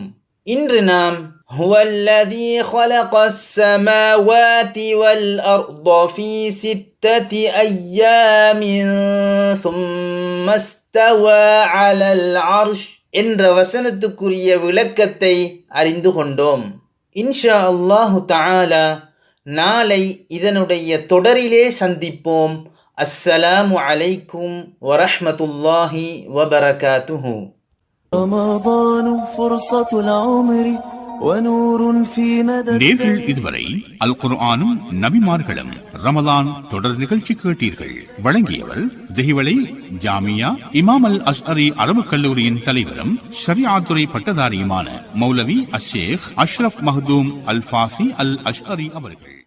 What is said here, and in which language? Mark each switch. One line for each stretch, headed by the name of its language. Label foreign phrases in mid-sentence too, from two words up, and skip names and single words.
Tamil: இன்று நாம்
Arabic: هو الذي خلق السماوات والأرض في ستة أيام ثم استوى على العرش
Tamil: என்ற வசனத்துக்குரிய விளக்கத்தை அறிந்து கொண்டோம்.
Arabic: إن شاء الله تعالى
Tamil: நாளை இதனுடைய தொடரிலே சந்திப்போம்.
Arabic: السلام عليكم ورحمة الله وبركاته. رمضان فرصة العمر ونور في مدى.
Tamil: நேர்கள் இதுவரை அல் குர்ஆனும் நபிமார்களும் ரமதான் தொடர் நிகழ்ச்சி கேட்டீர்கள். வழங்கியவர் திஹிவளை ஜாமியா இமாம் அல் அஷ்அரி அரபு கல்லூரியின் தலைவரும் ஷரியாத்துறை பட்டதாரியுமான மௌலவி அஷேக் அஷ்ரப் மஹ்தூம் அல் ஃபாசி அல் அஷ்அரி அவர்கள்.